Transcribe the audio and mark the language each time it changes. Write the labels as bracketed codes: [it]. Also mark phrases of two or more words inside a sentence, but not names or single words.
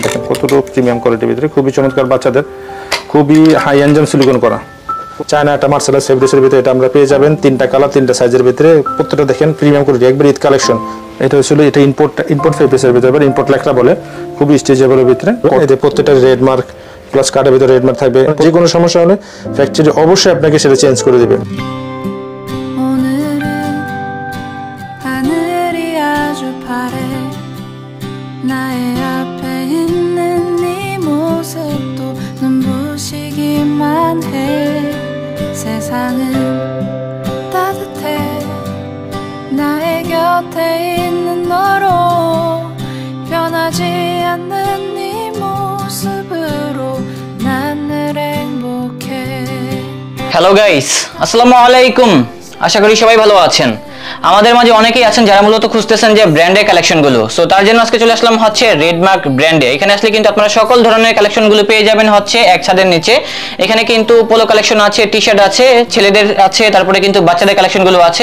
[bn] দেখেন কতটুকু [en] premium quality [bn] ভিতরে, খুবই চমৎকার, বাচ্চাদের খুবই হাই এনজাম সিলিকন করা চায়না একটা মার্সেলাইজ ফেব্রিক্সের ভিতরে এটা আমরা পেয়ে যাবেন। 3টা কালার 3টা সাইজের ভিতরে, প্রত্যেকটা দেখেন [en] premium quality, [bn] একবার ঈদ কালেকশন। এটা হচ্ছিল এটা ইম্পোর্ট ফেব্রিক্সের ভিতরে, ইম্পোর্ট লেখা বলে, খুবই স্টেজেবলের ভিতরে। এতে প্রত্যেকটা রেড মার্ক প্লাস কার্ডের ভিতরে রেড মার্ক থাকবে। যে কোনো সমস্যা হলে ফ্যাক্টরি অবশ্যই আপনাকে সেটা চেঞ্জ করে দেবে। [ko] 세상은 따뜻해 나의 곁에 있는 너로 변하지 않는 네 모습으로 난 늘 행복해। [en] hello guys, [ar] السلام عليكم. [bn] আশা করি সবাই ভালো আছেন। আমাদের মাঝে অনেকেই আছেন যারা মূলত খুঁজতেছেন যে ব্র্যান্ডের কালেকশনগুলো। সো তার জন্য আজকে চলে আসলাম হচ্ছে রেডমার্ক ব্র্যান্ডে। এখানে আসলে কিন্তু আপনারা সকল ধরনের কালেকশনগুলো পেয়ে যাবেন হচ্ছে এক ছাদের নিচে। এখানে কিন্তু [en] polo collection [bn] আছে, টি শার্ট আছে, ছেলেদের আছে, তারপরে কিন্তু বাচ্চাদের কালেকশনগুলো আছে।